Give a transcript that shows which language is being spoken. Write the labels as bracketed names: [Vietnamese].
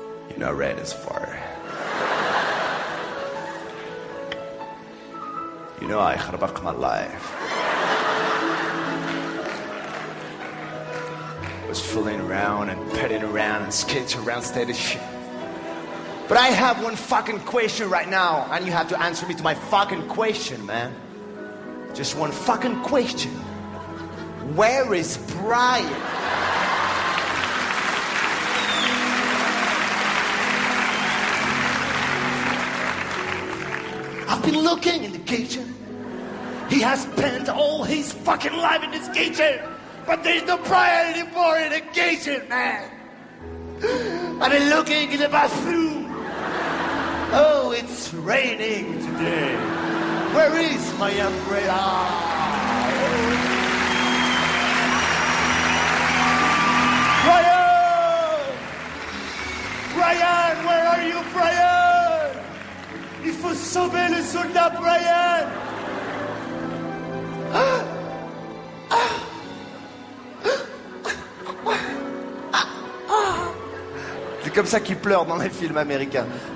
[English] You know, red is far. You know, I [Arabic] خربق [English] my life. Was fooling around and petting around and skating around steady shit. But I have one fucking question right now, and you have to answer me to my fucking question, man. Just one fucking question. Where is Brian? I've been looking in the kitchen. He has spent all his fucking life in this kitchen. But there's no Brian anymore in the kitchen, man. I've been looking in the bathroom. Oh, it's raining today. Where is my umbrella? Brian! Brian, where are you, Brian? [French] Il faut sauver le soldat Brian! C'est comme ça qu'ils pleurent dans les films américains.